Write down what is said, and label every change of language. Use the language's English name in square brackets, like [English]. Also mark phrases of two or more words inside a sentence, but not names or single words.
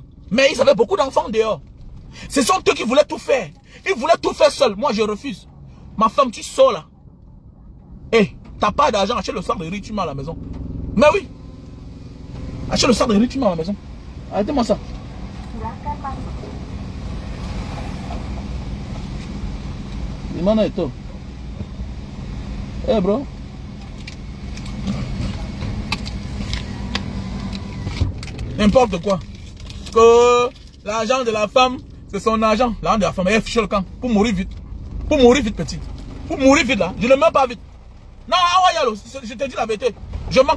[French] Mais ils avaient beaucoup d'enfants dehors. Ce sont eux qui voulaient tout faire. Ils voulaient tout faire seuls. Moi, je refuse. Ma femme, tu sors là. Hé, t'as pas d'argent, achète le sang de riz, tu mets à la maison. Mais oui. Achète le sang de riz, tu mets à la maison. Arrêtez-moi ça. [Indonesian] Dimana itu. Bro. [French] N'importe quoi. Que l'argent de la femme, c'est son argent. L'argent de la femme, elle fiche le camp. Pour mourir vite. Pour mourir vite, petite. Pour mourir vite là. Je ne meurs pas vite. Non, je te dis la vérité. Je mens.